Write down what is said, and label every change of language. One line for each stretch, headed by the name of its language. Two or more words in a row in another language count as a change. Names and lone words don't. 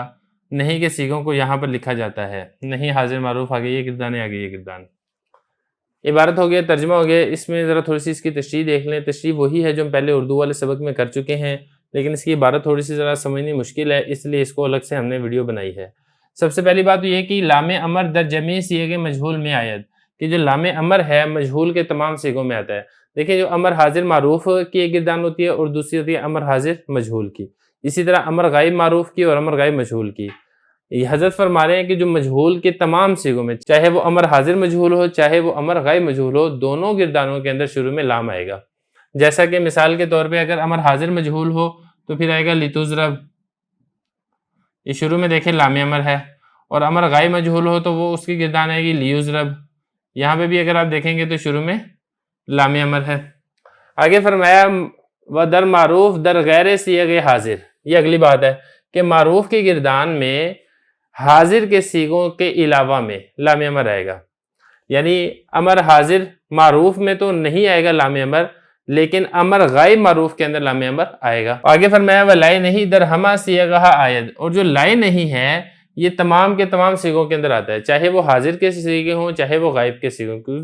Urdu: نہیں کے صیغوں کو یہاں پر لکھا جاتا ہے. نہیں حاضر معروف آگے یہ گردان ہے، آگے یہ گردان. عبارت ہو گیا، ترجمہ ہو گیا. اس میں ذرا تھوڑی سی اس کی تشریح دیکھ لیں. تشریح وہی ہے جو ہم پہلے اردو والے سبق میں کر چکے ہیں، لیکن اس کی عبارت تھوڑی سی ذرا سمجھنی مشکل ہے، اس لیے اس کو الگ سے ہم نے ویڈیو بنائی ہے. سب سے پہلی بات یہ کہ
Persian: لام امر در جمیع صیغ مجہول میں آید،
Urdu: کہ جو لام امر ہے مجہول کے تمام صیغوں میں آتا ہے. دیکھیں، جو امر حاضر معروف کی ایک گردان ہوتی ہے اور دوسری ہوتی ہے امر حاضر مجہول کی. اسی طرح امر غائب معروف کی اور امر غائب مجہول کی. یہ حضرت فرما رہے ہیں کہ جو مجہول کے تمام صیغوں میں، چاہے وہ امر حاضر مجہول ہو چاہے وہ امر غائب مجہول ہو، دونوں گردانوں کے اندر شروع میں لام آئے گا. جیسا کہ مثال کے طور پہ اگر امر حاضر مجہول ہو تو پھر آئے گا لتضرب، یہ شروع میں دیکھیں لام امر ہے. اور امر غائب مجہول ہو تو وہ اس کی گردان آئے گی لیضرب. یہاں پہ بھی اگر آپ دیکھیں گے تو شروع میں لام امر ہے. آگے فرمایا
Persian: و در معروف در غیر صیغ حاضر.
Urdu: یہ اگلی بات ہے کہ معروف کی گردان میں حاضر کے صیغوں کے علاوہ میں لام امر آئے گا. یعنی امر حاضر معروف میں تو نہیں آئے گا لام امر، لیکن امر غائب معروف کے اندر لام امر آئے گا. آگے فرمایا
Persian: و لائے نہیں در ہمہ صیغہ آید.
Urdu: اور جو لائے نہیں ہے یہ تمام کے تمام صیغوں کے اندر آتا ہے، چاہے وہ حاضر کے صیغے ہوں چاہے وہ غائب کے صیغے ہوں.